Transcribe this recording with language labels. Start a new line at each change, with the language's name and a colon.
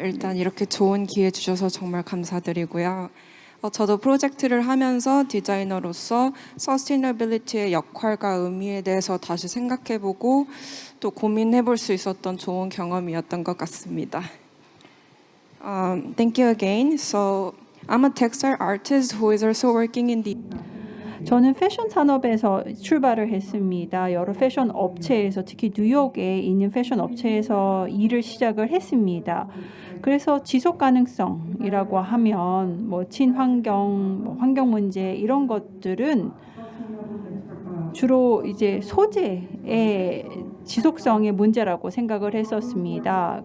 Korean: 일단 이렇게 좋은 기회 주셔서 정말 감사드리고요. 저도 프로젝트를 하면서 디자이너로서 서스테이너빌리티의 역할과 의미에 대해서 다시 생각해보고 또 고민해볼 수 있었던 좋은 경험이었던 것 같습니다.
English: Thank you again. So I'm a textile artist who is also working in the
Korean: 저는 패션 산업에서 출발을 했습니다. 여러 패션 업체에서 특히 뉴욕에 있는 패션 업체에서 일을 시작을 했습니다. 그래서 지속 가능성이라고 하면 뭐 친환경, 뭐 환경 문제 이런 것들은 주로 이제 소재의 지속성의 문제라고 생각을 했었습니다.